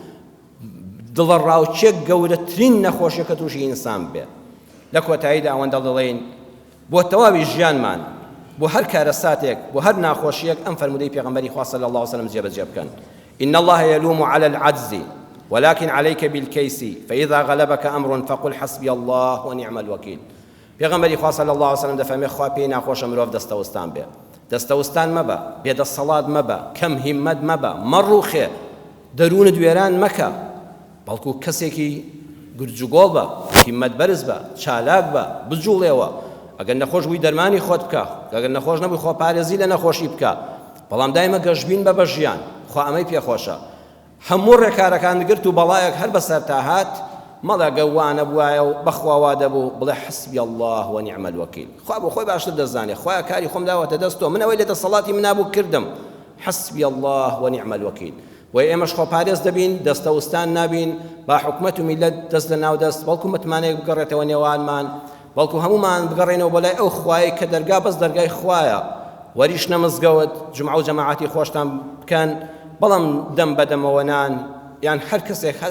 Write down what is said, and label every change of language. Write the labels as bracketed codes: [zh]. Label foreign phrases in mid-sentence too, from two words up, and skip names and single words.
[ckb] دڵڕاوچێک گەورەترین نەخۆشیە کە تووشی ئینسان بێ لە کۆتاییدا ئەوەندە دەڵێن بۆ تەواوی ژیانمان بۆ هەر کارە ساتێک بۆ هەر ناخۆشیەک ئەم فەرمودەی پێغەمبەری خوا [ar] صلی الله عليه وسلم [ckb] جێبەجێ بکەن [ar] إن الله يلوم على العجز ولكن عليك بالكيس فإذا غلبك أمر فقل حسبي الله ونعم الوكيل [ckb] پێغەمبەری خوا [ar] صلی الله عليه وسلم [ckb] دەفەرمێ خوا پێی ناخۆشە مرۆڤ دەستەوەستان بێ دەستەوەستان مەبە بێدەسەڵات مەبە کەم هیممەت مەبە مەڕووخێ دەروونت وێران مەکە بەڵکو کەسێکی گرجوگۆڵ بە هیممەت بەرز بە چالاک بە بجوڵێەوە ئەگەر نەخۆش بووی دەرمانی خۆت بکە ئەگەر نەخۆش نەبووی خۆپارێزی لە نەخۆشی بکە بەڵام دایمە گەشتبین بە ژیان خوا ئەمەی پێخۆشە هەموو ڕێکارەکان گرت و بەڵایەک هەر بەسەر تا هات مەڵە گەوانە بوایە و بەخواوا دەبوو بڵێ [ar] حسبی الله ونعم الوکیل [ckb] خوا بۆ خۆی باشتر دەزانێ خوا کاری خۆم داوەتە دەستەوە من ئەوەی لە دەسەڵاتی منابوو کردم [ar] حسبی الله ونعم الوکیل [ckb] و ئێمەش خۆپارێز دەبین دەستەوستان نابین با حکومەت و میلەت دەست لە ناو دەست بەڵکو متمانەیەک بگەڕێتەوە نێوانمان بەڵکو هەمومان بگەڕێنەوە بۆ لای ئەو خوای کە دەرگا بەس دەرگای خوایە وەریش نەمزگەوت جمعە و جەماعەتی خۆشتان بکەن بەڵام دەم بەدەمەوە نان یان هەر کەسێک هەر